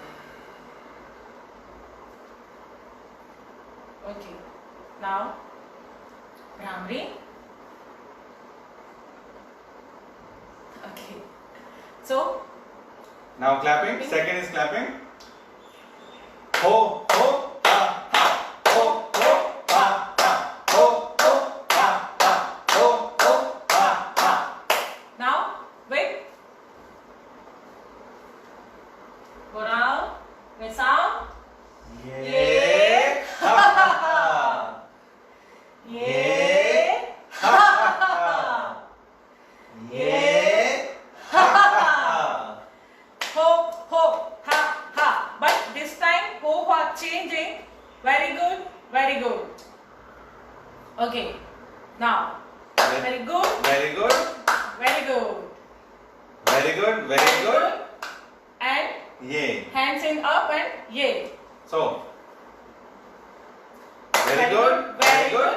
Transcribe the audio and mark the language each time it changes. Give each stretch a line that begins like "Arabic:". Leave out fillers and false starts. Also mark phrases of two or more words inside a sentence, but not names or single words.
English: Okay, now Bhramri. Okay, so Now clapping. Second is clapping. Ho ho ha ha. Ho ho ha ha. Ho ho ha ha. Ho ho ha ha. now wait. Go down with sound. Yeah. Ha ha ha. Yeah. Ha ha ha. Yeah. Ha ha ha. Ho ho ha ha. But this time ho ha changing. Very good. Very good. Okay. Now, very good, Very good. very good, Very good. Very good. and Yay. hands in up and yay. So. Very good. Very good.